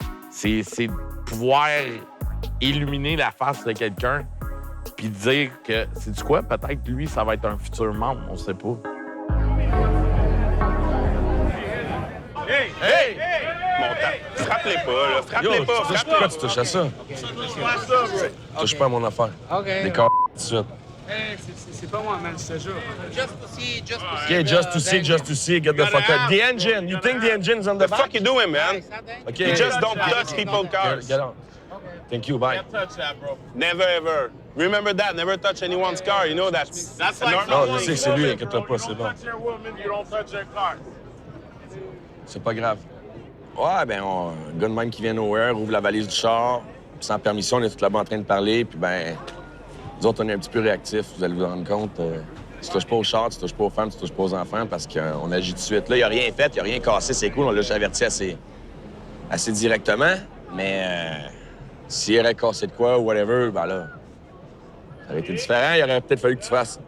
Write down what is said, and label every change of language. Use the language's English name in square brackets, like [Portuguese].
[French] C'est pouvoir illuminer la face de quelqu'un puis dire que, sais-tu quoi, peut-être lui, ça va être un futur membre, on sait pas. Hey! Hey! Frappe-les pas, là. Frappe-les pas, frappe-les. Pourquoi tu touches à ça? Touche pas à mon affaire. OK. Des corps tout de suite. Hey, c'est pas moi, man, je te jure. [English] Just to see, OK, just to see, get the fuck out. The engine, you think the engine's on the back? What the fuck you doing, man? Okay. You just don't touch people's cars. Get on. Thank you, bye. Can't touch that, bro. Never, ever. Remember that. Never touch anyone's car. You know that. That's like [French] Non, je sais que c'est lui, inquiète-toi pas, c'est bon. [English] touch your woman, you don't touch your car. [French] C'est pas grave. Ouais, ben, un gars de même qui vient nowhere, ouvre la valise du char, puis sans permission, on est tout là-bas en train de parler, puis ben, nous autres, on est un petit peu réactifs, vous allez vous rendre compte. Tu touches pas au char, tu touches pas aux femmes, tu touches pas aux enfants, parce qu'on agit tout de suite. Là, il a rien fait, il a rien cassé, c'est cool, on l'a déjà averti assez directement, mais s'il aurait cassé de quoi ou whatever, ben là, ça aurait été différent, il aurait peut-être fallu que tu fasses.